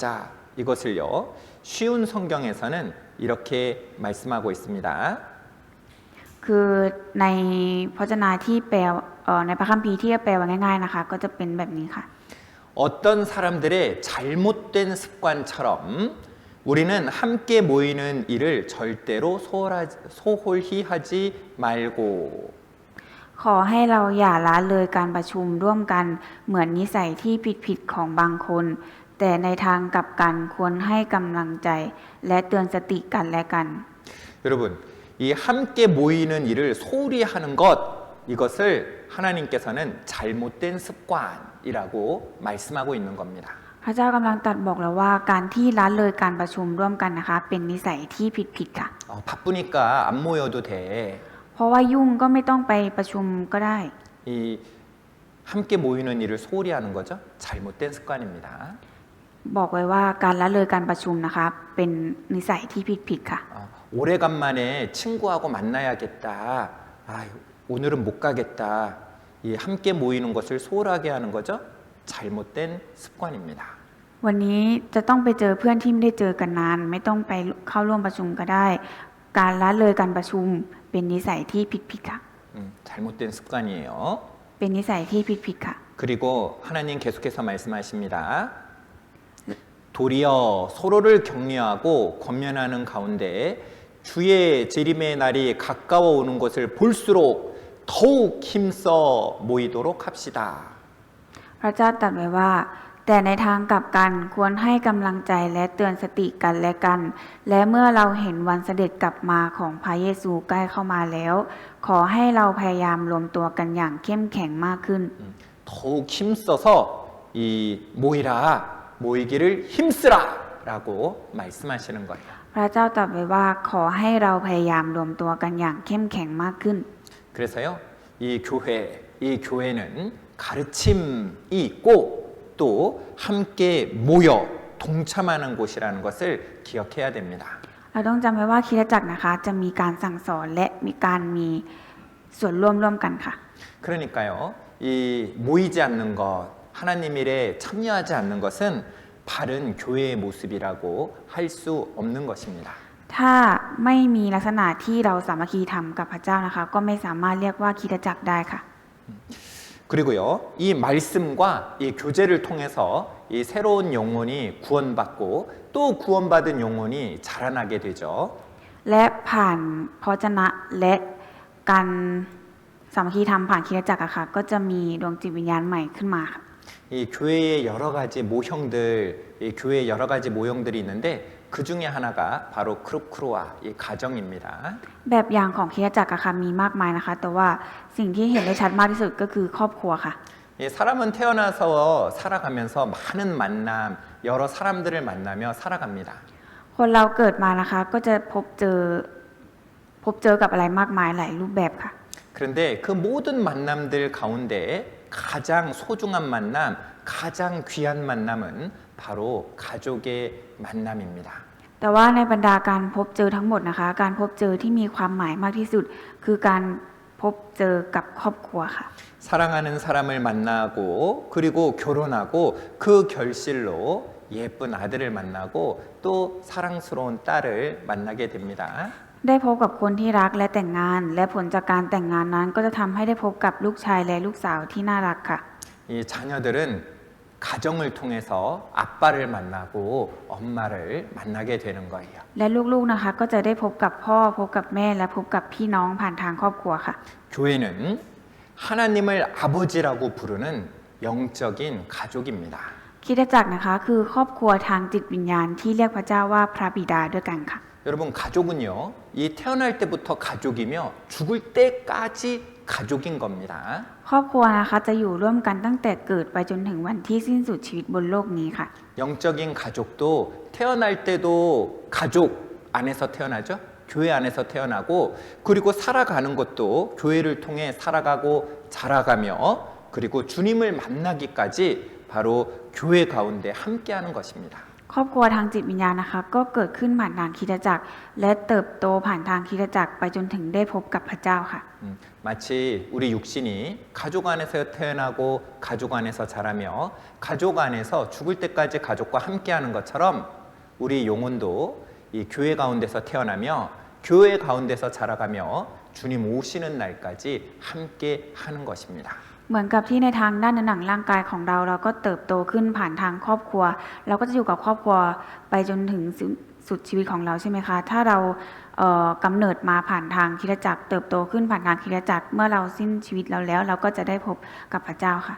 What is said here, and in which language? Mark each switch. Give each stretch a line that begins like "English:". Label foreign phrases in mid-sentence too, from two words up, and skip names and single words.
Korean: 이것을요, 쉬운 성경에서는 이렇게 말씀하고 있습니다.
Thai: คือในพระวจนะที่แปลในพระคัมภีร์ที่แปลว่าง่ายๆนะคะก็จะเป็นแบบนี้ค่ะ
Korean: 어떤 사람들의 잘못된 습관처럼 우리는 함께 모이는 일을 절대로 소홀히 하지 말고
Thai: ขอให้เราอย่าละเลยการประชุมร่วมกันเหมือนนิสัยที่ผิดๆของบางคน แต่ในทางกลับกันควรให้กำลังใจและเตือนสติกันและกัน
Korean: 여러분, 이 함께 모이는 일을 소홀히 하는 것, 이것을 하나님께서는 잘못된 습관이라고 말씀하고 있는 겁니다.
Thai: พระเจ้ากำลังตรัสบอกเราว่าการที่ละเลยการประชุมร่วมกันนะคะเป็นนิสัยที่ผิดๆค่ะ
Korean: 바쁘니까 안 모여도 돼.
Thai: เพราะว่ายุ่งก็ไม่ต้องไปประชุมก็ได้
Korean: 이 함께 모이는 일을 소홀히 하는 거죠. 잘못된 습관입니다.
Thai: บอกไว้ว่าการละเลยการประชุมนะคะเป็นนิสัยที่ผิดๆค่ะ
Korean: 오래간만에 친구하고 만나야겠다. 오늘은 못 가겠다. 이 함께 모이는 것을 소홀하게 하는 거죠. 잘못된 습관입니다.
Thai: วันนี้จะต้องไปเจอเพื่อนที่ไม่ได้เจอกันนานไม่ต้องไปเข้าร่วมประชุมก็ได้ การละเลยการประชุมเป็นนิสัยที่ผิดๆค่ะ
Korean: 잘못된 습관이에요.
Thai: เป็นนิสัยที่ผิดๆค่ะ
Korean: 그리고 하나님 계속해서 말씀하십니다. 도리어 서로를 격려하고 권면하는 가운데 주의 재림의 날이 가까워 오는 것을 볼수록 더욱 힘써 모이도록 합시다.
Thai: พระเจ้าตรัสไว้ว่าแต่ในทางกลับกันควรให้กำลังใจและเตือนสติกันและกัน และเมื่อเราเห็นวันเสด็จกลับมาของพระเยซูใกล้เข้ามาแล้ว ขอให้เราพยายามรวมตัวกันอย่างเข้มแข็งมากขึ้น
Korean: 더욱 힘써서 이 모이라 모이기를 힘쓰라라고 말씀하시는 거예요.
Thai: พระเจ้าตรัสไว้ว่าขอให้เราพยายามรวมตัวกันอย่างเข้มแข็งมากขึ้น
Korean: 그래서요, 이 교회는 가르침이 있고 또 함께 모여 동참하는 곳이라는 것을 기억해야 됩니다.
Thai: เราต้องจำไว้ว่าคริสตจักรนะคะจะมีการสั่งสอนและมีการมีส่วนร่วมกันค่ะ
Korean: 그러니까요, 이 모이지 않는 것, 하나님 일에 참여하지 않는 것은 바른 교회의 모습이라고 할 수 없는 것입니다.
Thai: ถ้าไม่มีลักษณะที่เราสามัคคีทำกับพระเจ้านะคะ ก็ไม่สามารถเรียกว่าคริสตจักรได้ค่ะ
Korean: 그리고요, 이 말씀과 이 교제를 통해서 이 새로운 영혼이 구원받고 또 구원받은 영혼이 자라나게 되죠.
Thai: และผ่านพระวจนะและการสามัคคีธรรมผ่านคริสตจักรอะค่ะ ก็จะมีดวงจิตวิญญาณใหม่ขึ้นมาค่ะ
Korean: 이 교회의 여러 가지 모형들, 이 교회의 여러 가지 모형들이 있는데 그 중에 하나가 바로 크루크루와 이 가정입니다.
Thai: แบบอย่างของคริสตจักรอะค่ะมีมากมายนะคะ แต่ว่าสิ่งที่เห็นได้ชัดมากที่สุดก็คือครอบครัวค่ะ
Korean: 이 사람은 태어나서 살아가면서 많은 만남, 여러 사람들을 만나며 살아갑니다.
Thai: คนเราเกิดมานะคะก็จะพบเจอกับอะไรมากมายหลายรูปแบบค่ะ
Korean: 그런데 그 모든 만남들 가운데 가장 소중한 만남, 가장 귀한 만남은 바로 가족의 만남입니다.
Thai: แต่ว่าในบรรดาการพบเจอทั้งหมดนะคะ การพบเจอที่มีความหมายมากที่สุด คือการพบเจอกับครอบครัวค่ะ
Korean: 사랑하는 사람을 만나고 그리고 결혼하고 그 결실로 예쁜 아들을 만나고 또 사랑스러운 딸을 만나게 됩니다.
Thai: ได้พบกับคนที่รักและแต่งงาน และผลจากการแต่งงานนั้นก็จะทำให้ได้พบกับลูกชายและลูกสาวที่น่ารักค่ะ
Korean: 이 자녀들은 가정을 통해서 아빠를 만나고 엄마를 만나게 되는 거예요.
Thai: และลูกๆนะคะก็จะได้พบกับพ่อพบกับแม่และพบกับพี่น้องผ่านทางครอบครัวค่ะ
Korean: 교회는 하나님을 아버지라고 부르는 영적인 가족입니다.
Thai: คริสตจักรนะคะคือครอบครัวทางจิตวิญญาณที่เรียกพระเจ้าว่าพระบิดาด้วยกันค่ะ
Korean: 여러분 가족은요, 이 태어날 때부터 가족이며 죽을 때까지 가족인 겁니다.
Thai: ครอบครัวนะคะจะอยู่ร่วมกันตั้งแต่เกิดไปจนถึงวันที่สิ้นสุดชีวิตบนโลกนี้ค่ะ
Korean: 영적인 가족도 태어날 때도 가족 안에서 태어나죠. 교회 안에서 태어나고 그리고 살아가는 것도 교회를 통해 살아가고 자라가며 그리고 주님을 만나기까지 바로 교회 가운데 함께하는 것입니다.
Thai: ครอบครัวทางจิตวิญญาณนะคะก็เกิดขึ้นผ่านทางคริสตจักร และเติบโตผ่านทางคริสตจักรไปจนถึงได้พบกับพระเจ้าค่ะ
Korean: 마치 우리 육신이 가족 안에서 태어나고 가족 안에서 자라며 가족 안에서 죽을 때까지 가족과 함께하는 것처럼 우리 영혼도 이 교회 가운데서 태어나며 교회 가운데서 자라가며 주님 오시는 날까지 함께 하는 것입니다.
Thai: เหมือนกับที่ในทางด้านหนังร่างกายของเราก็เติบโตขึ้นผ่านทางครอบครัว เราก็จะอยู่กับครอบครัวไปจนถึงสุดชีวิตของเราใช่ไหมคะ ถ้าเรากำเนิดมาผ่านทางคริสตจักรเติบโตขึ้นผ่านทางคริสตจักรเมื่อเราสิ้นชีวิตเราแล้ว เราก็จะได้พบกับพระเจ้าค่ะ